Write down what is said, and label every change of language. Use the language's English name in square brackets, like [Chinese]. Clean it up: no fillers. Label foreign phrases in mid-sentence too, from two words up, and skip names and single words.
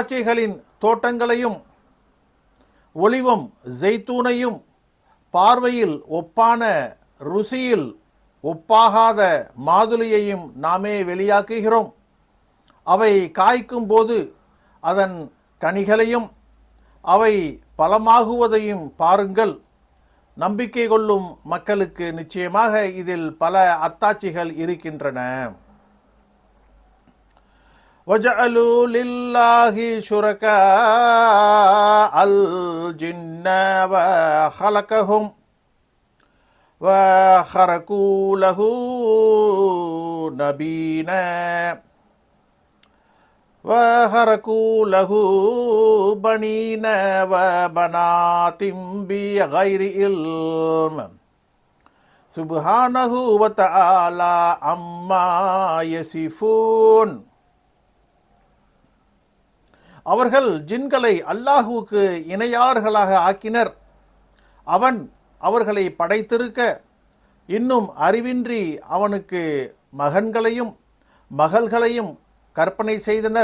[Tamil] திராட்சைகளின் தோட்டங்களையும் ஒலிவம் ஜெய்தூனையும் பார்வையில் ஒப்பான ருசியில் ஒப்பாகாத மாதுளையையும் நாமே வெளியாக்குகிறோம். அவை காய்க்கும் போது அதன் கனிகளையும் அவை பலமாகுவதையும் பாருங்கள். நம்பிக்கை கொள்ளும் மக்களுக்கு நிச்சயமாக இதில் பல அத்தாட்சிகள் இருக்கின்றன. [Arabic] وَجَعَلُوا لِلَّهِ شُرَكَاءَ الْجِنَّ وَخَلَقَهُمْ وَخَرَقُوا لَهُ نَبِينًا وَخَرَقُوا لَهُ بَنِينَ وَبَنَاتٍ بِغَيْرِ عِلْمٍ سُبْحَانَهُ وَتَعَالَى عَمَّا يَصِفُونَ. [Tamil] அவர்கள் ஜின்களை அல்லாஹுவுக்கு இணையார்களாக ஆக்கினர். அவன் அவர்களை படைத்திருக்க இன்னும் அறிவின்றி அவனுக்கு மகன்களையும் மகள்களையும் கற்பனை செய்தனர்.